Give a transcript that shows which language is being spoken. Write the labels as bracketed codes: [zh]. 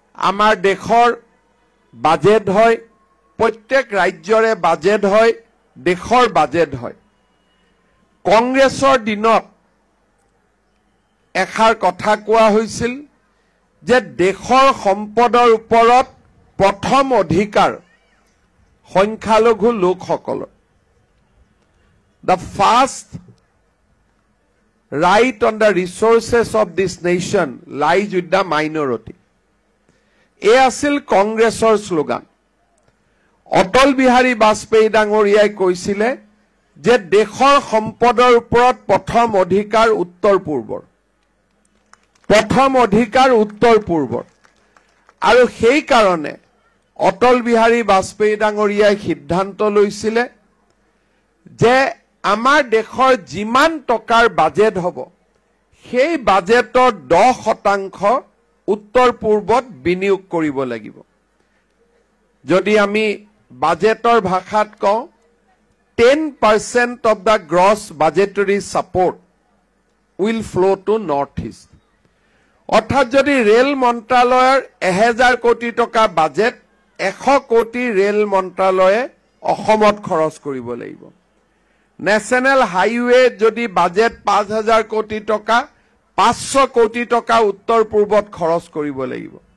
[as] আমাৰ দেশৰ বাজেট হয়, প্ৰত্যেক ৰাজ্যৰে বাজেট হয়, দেশৰ বাজেট হয়। কংগ্ৰেছৰ দিনত এষাৰ কথা কোৱা হৈছিল যে দেশৰ সম্পদৰ ওপৰত প্ৰথম অধিকাৰ সংখ্যালঘু লোকসকলৰ। [en] The first right on the resources of this nation lies with the minority. [as] এই আছিল কংগ্ৰেছৰ শ্লোগান। অটল বিহাৰী বাজপেয়ী ডাঙৰীয়াই কৈছিলে যে দেশৰ সম্পদৰ ওপৰত প্ৰথম অধিকাৰ উত্তৰ পূৰ্বৰ, প্ৰথম অধিকাৰ উত্তৰ পূৰ্বৰ। আৰু সেই কাৰণে অটল বিহাৰী বাজপেয়ী ডাঙৰীয়াই সিদ্ধান্ত লৈছিলে যে আমাৰ দেশৰ যিমান টকাৰ বাজেট হ'ব, সেই বাজেটৰ 10% উত্তৰ পূৰ্বত বিনিয়োগ কৰিব লাগিব। যদি আমি বাজেটৰ ভাষাত কওঁ, [en] 10% of the gross budgetary support will flow to North East. [as] অৰ্থাৎ যদি ৰেল মন্ত্ৰালয়ৰ 1000 কোটি টকা বাজেট, 100 কোটি ৰেল মন্ত্ৰালয়ে অসমত খৰচ কৰিব লাগিব। নেশ্যনেল হাইৱে যদি বাজেট 5000 কোটি টকা, 500 কোটি টকা উত্তৰ পূৰ্বত খৰচ কৰিব লাগিব।